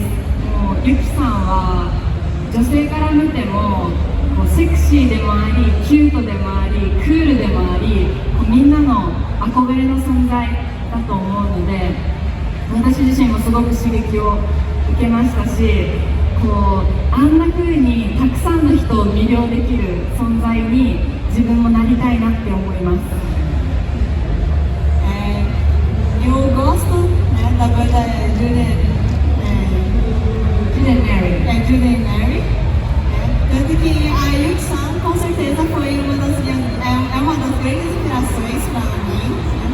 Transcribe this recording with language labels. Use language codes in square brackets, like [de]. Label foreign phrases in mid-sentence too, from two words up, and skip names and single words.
[ja] もうユキさんは女性から見てもこうセクシーでもあり、キュートでもあり、クールでもあり、こうみんなの憧れの存在だと思うので、私自身もすごく刺激を受けましたし、こうあんな風にたくさんの人を魅了できる存在に自分もなりたいなって思います。 [pt] eu gosto, né, da banda Julian Mary. Julian Mary, né? Tanto que a Yuki-san com certeza foi uma das grandes inspirações para mim, né?